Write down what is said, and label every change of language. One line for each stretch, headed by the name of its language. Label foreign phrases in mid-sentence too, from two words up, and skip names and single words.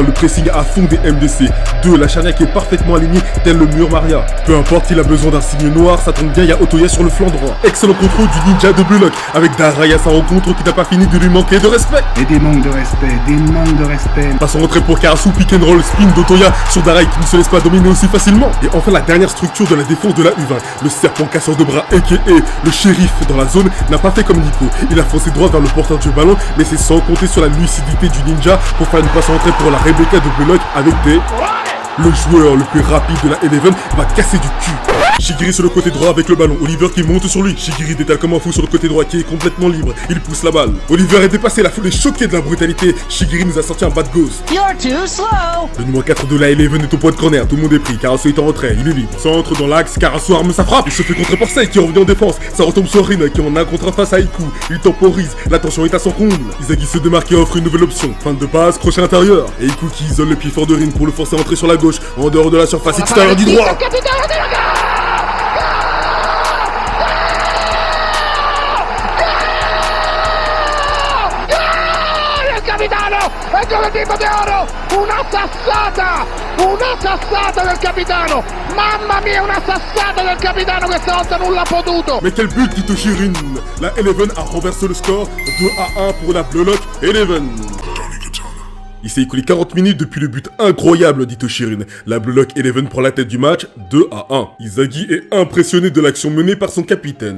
French: Le pressing à fond des MDC. 2. La charnière qui est parfaitement alignée, tel le mur Maria. Peu importe, il a besoin d'un signe noir, ça tombe bien, il y a Otoya sur le flanc droit. Excellent contrôle du ninja de Blue Lock, avec Darai à sa rencontre qui n'a pas fini de lui manquer de respect. Et des manques de respect, Passe en retrait pour Karasu,
English: pick and roll,
French: spin d'Otoya sur Darai qui ne se laisse pas dominer aussi facilement. Et enfin la dernière structure de la défense de la U20, le serpent casseur de bras aka le shérif dans la zone, n'a pas fait comme Nico. Il a foncé droit vers le porteur du ballon, mais c'est sans compter sur la lucidité du ninja pour faire une passe en retrait pour la Rebecca de Blue Lock avec des... Le joueur le plus rapide de la Eleven va casser du cul. Shigiri sur le côté droit avec le ballon, Oliver qui monte sur lui. Shigiri détale comme un fou sur le côté droit qui est complètement libre. Il pousse la balle. Oliver est dépassé, la foule est choquée de la brutalité. Shigiri nous a sorti un
English: bad ghost. You're too slow.
French: Le numéro 4 de la Eleven est au point de corner, tout le monde est pris. Karasu est en retrait, il est libre. Centre dans l'axe, Karasu arme sa frappe. Il se fait contrer par Sei qui revient en défense. Ça retombe sur Rin qui en a un contre face à Iku. Il temporise, la tension est à son comble. Izagi se démarque et offre une nouvelle option. Fin de passe, crochet intérieur. Et Iku qui isole le pied fort de Rin pour le forcer à entrer sur la gauche, en dehors de la surface extérieure du droit.
Italian: E come tipo di oro, una sassata del capitano, mamma mia una sassata del capitano, questa volta nulla ha potuto.
French: Mais quel but d'Itoshi Rin. La Eleven a renversé le score 2-1 pour la Blue Lock Eleven. Il s'est écoulé 40 minutes depuis le but incroyable d'Itoshi Rin. La Blue Lock Eleven prend la tête du match 2-1. Izagi est impressionné de l'action menée par son capitaine.